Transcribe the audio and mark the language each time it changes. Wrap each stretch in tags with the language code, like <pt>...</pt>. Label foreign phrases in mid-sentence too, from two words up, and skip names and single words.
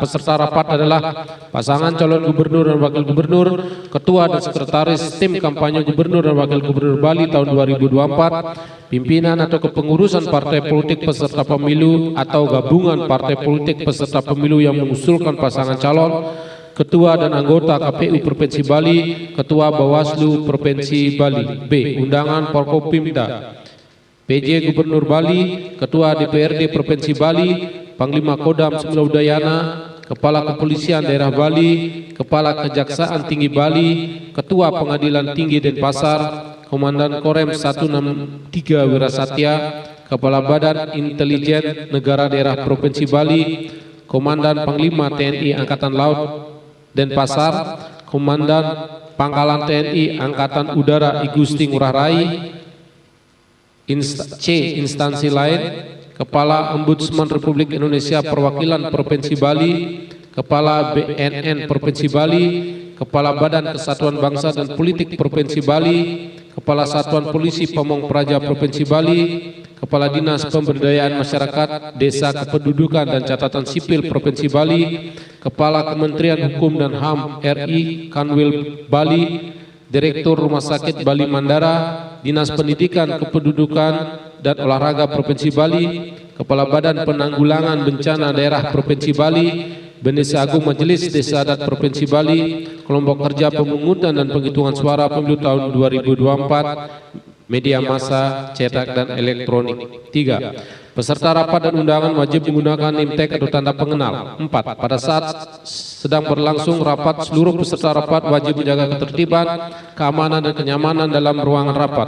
<id>Peserta rapat adalah pasangan calon gubernur dan wakil gubernur, ketua dan sekretaris tim kampanye gubernur dan wakil gubernur Bali tahun 2024, pimpinan atau kepengurusan partai politik peserta pemilu atau gabungan partai politik peserta pemilu yang mengusulkan pasangan calon, ketua dan anggota KPU Provinsi Bali, ketua Bawaslu Provinsi Bali. B. Undangan Forkopimda, PJ Gubernur Bali, ketua DPRD Provinsi Bali, Panglima Kodam 9 Udayana, Kepala Kepolisian Daerah Bali, Kepala Kejaksaan Tinggi Bali, Ketua Pengadilan Tinggi Denpasar, Komandan Korem 163 Wirasatya, Kepala Badan Intelijen Negara Daerah Provinsi Bali, Komandan Panglima TNI Angkatan Laut Denpasar, Komandan Pangkalan TNI Angkatan Udara Igusti Ngurah Rai, instansi lain, Kepala Ombudsman Republik Indonesia Perwakilan Provinsi Bali, Kepala BNN Provinsi Bali, Kepala Badan Kesatuan Bangsa dan Politik Provinsi Bali, Kepala Satuan Polisi Pamong Praja Provinsi Bali, Kepala Dinas Pemberdayaan Masyarakat, Desa Kependudukan dan Catatan Sipil Provinsi Bali, Kepala Kementerian Hukum dan HAM RI Kanwil Bali, Direktur Rumah Sakit Bali Mandara, Dinas Pendidikan Kependudukan dan Olahraga Provinsi Bali, Kepala Badan Penanggulangan Bencana Daerah Provinsi Bali, Bendesa Agung Majelis Desa Adat Provinsi Bali, Kelompok Kerja Pemungutan dan Penghitungan Suara Pemilu tahun 2024, media massa, cetak dan elektronik. 3. Peserta rapat dan undangan wajib menggunakan</id> <en>name tag</en> <id>atau tanda pengenal. 4. Pada saat sedang berlangsung rapat, seluruh peserta rapat wajib menjaga ketertiban, keamanan dan kenyamanan dalam ruangan rapat.</id>